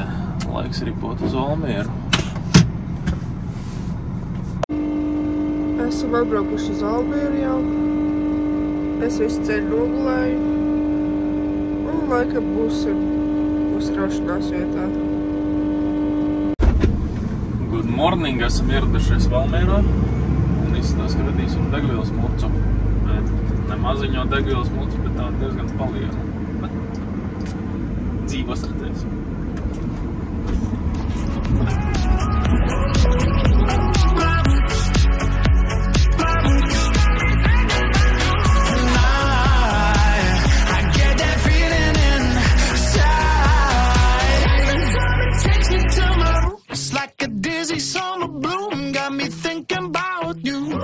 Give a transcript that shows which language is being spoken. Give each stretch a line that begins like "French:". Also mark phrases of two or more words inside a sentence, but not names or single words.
Latvian: Laiks ripot uz Valmieru. Esam atbraukuši uz Valmieru jau. Es visu ceļu nogulēju. Un laikam būsim uzkraušanās vietā.
English: Good morning,
Latvian: esam ieradušies Valmierā. Un izskatās, ka radīsim degvielas mucu. Ne maziņo degvielas mucu, bet tā diezgan paliela. Bet dzīvos redzēsim.
English: Like a dizzy summer bloom, got me thinking about you.